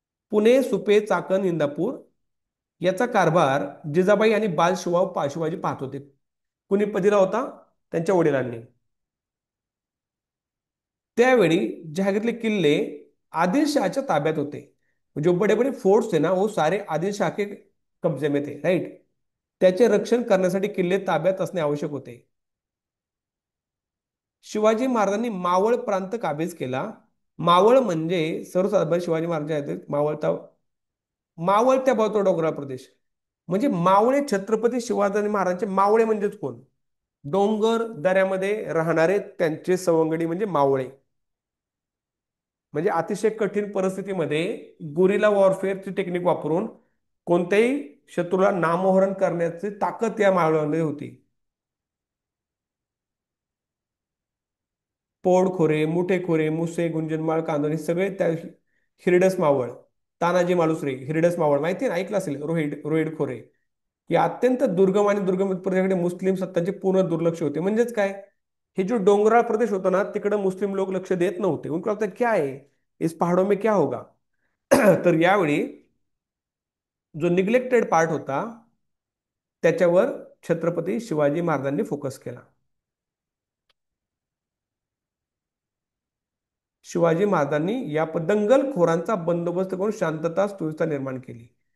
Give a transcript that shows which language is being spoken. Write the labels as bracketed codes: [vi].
[mr] पुणे, सुपे, चाकण, इंदापूर याचा कारभार जिजाबाई आणि शिवाजी पाहत होते. कुणी दिला होता? त्यांच्या वडिलांनी. त्यावेळी जहागीरले किल्ले आदिलशहाच्या ताब्यात होते. [hi] जो बडे बडे फोर्ट्स थे ना, वो सारे आदिलशाह के कब्जे में थे. [en] Right? [mr] त्याचे रक्षण करण्यासाठी किल्ले ताब्यात असणे आवश्यक होते. शिवाजी महाराजांनी मावळ प्रांत काबीज केला. मावळ म्हणजे सर्वसाधारण शिवाजी महाराज आहेत मावळत्या भोवतो डोंगराळ प्रदेश. म्हणजे मावळे छत्रपती शिवाजी महाराजांचे मावळे म्हणजेच कोण? डोंगर दऱ्यामध्ये राहणारे त्यांचे सवंगडी म्हणजे मावळे. म्हणजे अतिशय कठीण परिस्थितीमध्ये गुरिला वॉरफेअरची टेक्निक वापरून कोणत्याही शत्रूला नामोहरण करण्याची ताकद या मावळ्यामध्ये होती. पोडखोरे, मुठेखोरे, मुसे, गुंजनमाळ, कांदोली सगळे त्या हिरडस मावळ. तानाजी मालुसरे, हिरडस मावळ माहिती ना, ऐकलं असेल. रोहिड खोरे. या अत्यंत दुर्गम आणि दुर्गम प्रदेशाकडे मुस्लिम सत्तांचे पूर्ण दुर्लक्ष होते. म्हणजेच काय, हे जो डोंगराळ प्रदेश होता ना, तिकडे मुस्लिम लोक लक्ष देत नव्हते. [hi] उनको लगता क्या है इस पहाड़ों में क्या होगा. [mr] तर यावेळी जो निग्लेक्टेड पार्ट होता त्याच्यावर छत्रपती शिवाजी महाराजांनी फोकस केला. शिवाजी महाराजांनी या दंगलखोरांचा बंदोबस्त करून शांतता सुव्यवस्था निर्माण केली.